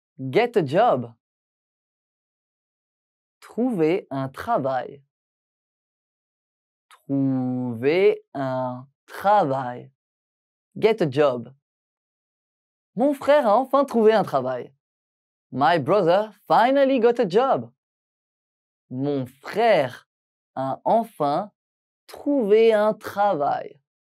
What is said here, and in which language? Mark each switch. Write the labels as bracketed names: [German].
[English] Get a job. [French] Trouver un travail. Trouver un travail. [English] Get a job. [French] Mon frère a enfin trouvé un travail. [English] My brother finally got a job. [French] Mon frère a enfin trouvé un travail.